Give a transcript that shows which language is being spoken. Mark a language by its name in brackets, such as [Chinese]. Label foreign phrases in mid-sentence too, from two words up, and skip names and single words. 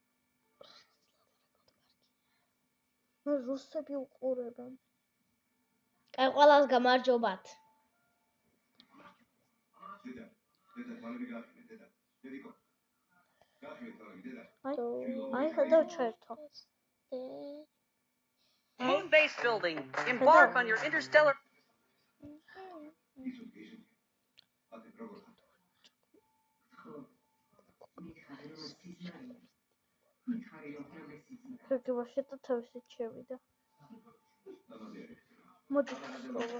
[Georgian] მე რუსები უყურებენ. კაი, ყველას გამარჯობათ. აი ხედავ ჩაერთო. [English] Moon base building. Embark on your interstellar. [Georgian] ფერგებაში და თავისით შევიდა. მოდი ვსწავლოთ.